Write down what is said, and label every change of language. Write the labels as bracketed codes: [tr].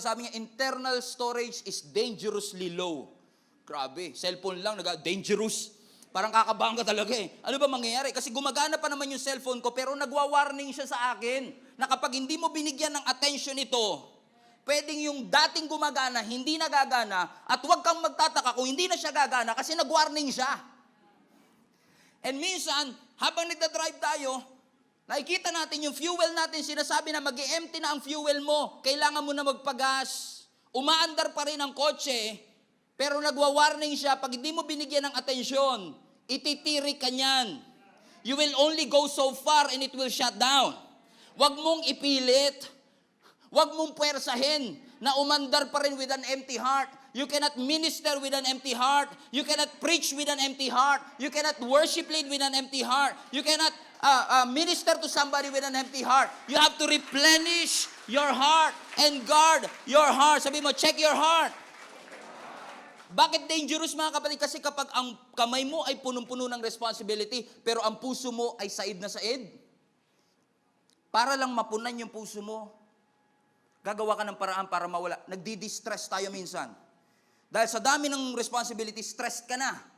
[tl] Sabi niya, [en] internal storage is dangerously low. [tl] Grabe, cellphone lang, dangerous. Parang kakabahan ka talaga Ano ba mangyayari? Kasi gumagana pa naman yung cellphone ko pero nagwa-warning siya sa akin na kapag hindi mo binigyan ng attention ito, pwedeng yung dating gumagana, hindi nagagana at huwag kang magtataka kung hindi na siya gagana kasi nag-warning siya. And minsan, habang nagda-drive tayo, nakikita natin yung fuel natin, sinasabi na mag-empty na ang fuel mo. Kailangan mo na magpagas. Umaandar pa rin ang kotse, pero nagwa-warning siya, pag hindi mo binigyan ng atensyon, ititirik ka niyan. [en] You will only go so far and it will shut down. [tl] Huwag mong ipilit. Huwag mong puwersahin na umandar pa rin [en] with an empty heart. You cannot minister with an empty heart. You cannot preach with an empty heart. You cannot worship lead with an empty heart. You cannot minister to somebody with an empty heart. You have to replenish your heart and guard your heart. [tl] Sabi mo, [en] check your heart. [tl] Bakit dangerous mga kapatid? Kasi kapag ang kamay mo ay punong-puno ng responsibility, pero ang puso mo ay said na said, para lang mapunan yung puso mo, gagawa ka ng paraan para mawala. Nagdi-distress tayo minsan. Dahil sa dami ng responsibility, stress ka na.